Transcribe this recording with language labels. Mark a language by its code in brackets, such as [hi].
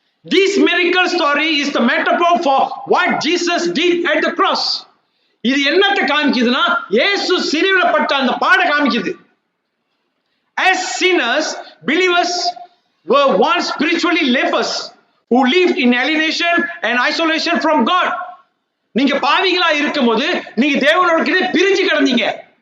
[en] This miracle story is the metaphor for what Jesus did at the cross. [ta] இது என்னத்தை காமிக்குதுன்னா, இயேசு சிலுவையில் பட்ட அந்த பாட காமிக்குது. [en] As sinners, believers were once spiritually lepers who lived in alienation and isolation from God. [ta] நீங்க பாவிகளா இருக்கும்போது நீங்க தேவனோட கிட்ட பிரிஞ்சு கிடந்தீங்க.